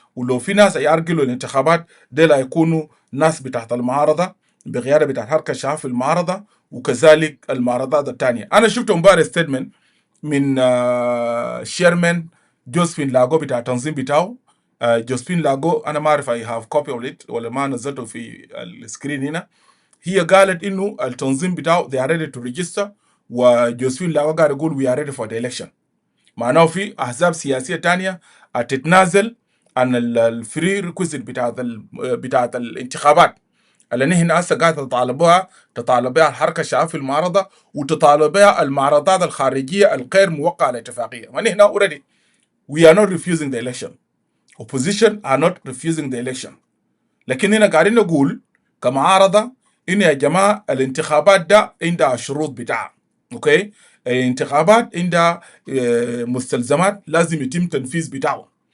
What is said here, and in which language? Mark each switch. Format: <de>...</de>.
<ar>ولو في ناس يارجلوا الانتخابات ديل هيكونوا ناس بتاعت المعارضه بقياده بتاعت حركه الشعب في المعارضه وكذلك المعارضات الثانيه. انا شفت امبارح ستيتمنت من شيرمان جوزفين لاغو بتاع التنظيم بتاعه. جوزفين لاغو انا ما اعرف اي هاف كوبي اوف ات ولا ما نزلته في السكرين هنا. هي قالت انه التنظيم بتاعه</ar> <en>they are ready to register،</en> <ar>وجوزفين لاغو قاعد يقول</ar> <en>we are ready for the election.</en> <ar>معناه في احزاب سياسيه تانية هتتنازل عن الفري ريكويزيت بتاعت الانتخابات اللي نحن هسه قاعد تطالب بها الحركه الشعبيه في المعارضه وتطالب بها المعارضات الخارجيه الغير موقعه على اتفاقيه. ونحن</ar> <en>already we are not refusing the election. opposition are not refusing the election.</en> <ar>لكن هنا قاعدين نقول كمعارضه انه يا جماعه الانتخابات ده عندها شروط بتاعها. اوكي، الانتخابات عندها مستلزمات لازم يتم تنفيذ بتاعه.</ar>